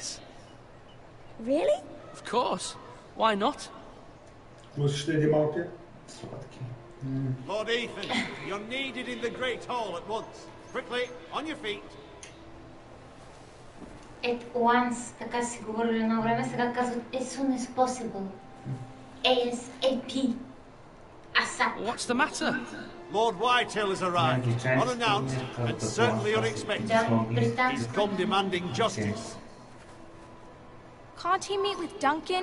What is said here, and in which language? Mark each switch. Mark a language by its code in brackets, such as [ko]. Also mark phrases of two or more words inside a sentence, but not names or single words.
[en] Really? Of course. Why not? Lord Ethan, you're needed in the Great Hall at once. Quickly, on your feet. At once, [bg] така си говорили едно време, сега казват [en] as soon as possible. ASAP. ASAP. What's the matter? Lord Whitehill has arrived, unannounced and certainly unexpected. He's come demanding justice. Can't he meet with Duncan?